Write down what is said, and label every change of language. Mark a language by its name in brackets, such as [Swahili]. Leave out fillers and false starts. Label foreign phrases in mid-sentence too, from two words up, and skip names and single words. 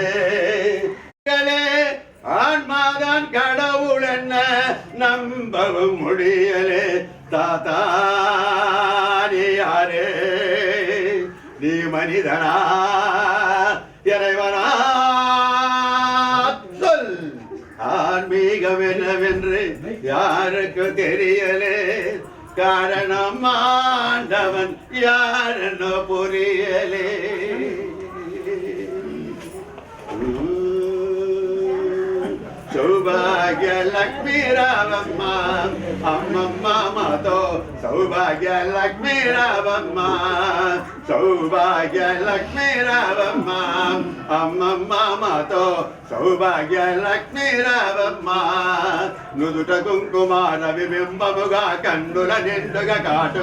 [Tamil] ஆன்மாதான் கடவுள் என்ன நம்பவும் முடியலே தாத்தா நீ யாரு நீ மனிதனா இறைவனா சொல் ஆன்மீகம் என்னவென்று யாருக்கு தெரியலே காரணம் ஆண்டவன் யாரென்னோ புரியலே [Telugu] సౌభాగ్య లక్ష్మీ రావమ్మ అమ్మమ్మ మాతో సౌభాగ్య లక్ష్మీ రావమ్మ సౌభాగ్య లక్ష్మీ రావమ్మ అమ్మమ్మ మాతో సౌభాగ్య లక్ష్మీ రావమ్మ నుదుట కుంకుమార విబింబముగా కన్నుల నిండుగా కాటుక